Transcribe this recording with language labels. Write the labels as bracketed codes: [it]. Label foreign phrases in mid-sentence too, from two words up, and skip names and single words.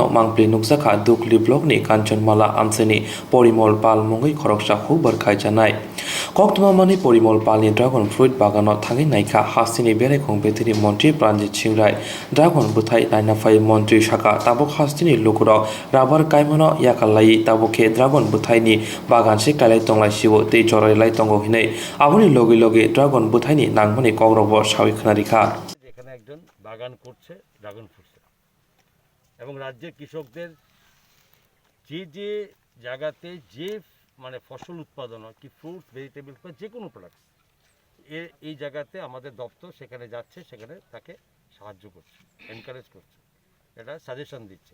[trp] मांप्ले नुकजाखा दुगलि ब्लकनि कांचनमाला आमसेनि परिमल पाल मुंगै खरकसाखौ बरखाय जानाय कोक्तमा मानि परिमल पालनि [en] dragon fruit [trp] बागानाव थाङै नायखा हास्टिनि बेरेखं बेथेरि मन्त्रि प्राणजित सिंराय ड्रागन बुथाय नायनाफाय मन्त्रि शाखा ताबुक हास्टिनि लुकुराव राबार कायमनो याकालायि ताबुके ड्रागन बुथायनि बागानसे कायलाय तंलायसिबो दै जरायलाय तंगो हिनै आबुनि लगे लगे ड्रागन बुथायनि नांगमनि कौरब सावि खोनारिखा [bn] এখানে একজন লাগান করছে [en] dragon fruitse, [bn] এবং রাজ্যের কৃষকদের যে যে জায়গাতে যে মানে ফসল উৎপাদন হয়, কি [en] fruits, vegetables [bn] বা যে কোনো প্রোডাক্টস, এই জায়গাতে আমাদের দপ্তর সেখানে যাচ্ছে, সেখানে তাকে সাহায্য করছে, এনকারেজ করছে, এটা সাজেশন দিচ্ছে।